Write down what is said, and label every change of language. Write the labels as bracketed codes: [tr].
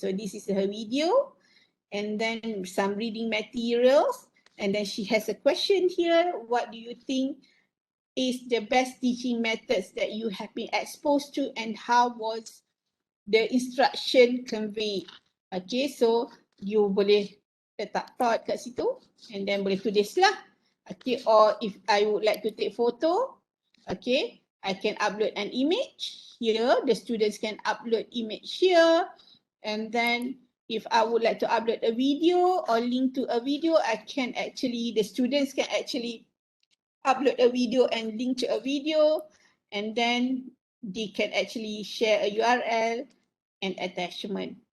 [en] So this is her video. And then some reading materials, and then she has a question here. What do you think is the best teaching methods that you have been exposed to, and how was the instruction conveyed? [ms] Okay, [en] so you [ms] boleh letak thought kat situ [en] and then [ms] boleh tulis lah. [en] Okay, or if I would like to take photo, okay, I can upload an image here. The students can upload image here, and then if I would like to upload a video or link to a video, the students can actually upload a video and link to a video, and then they can actually share a URL and attachment.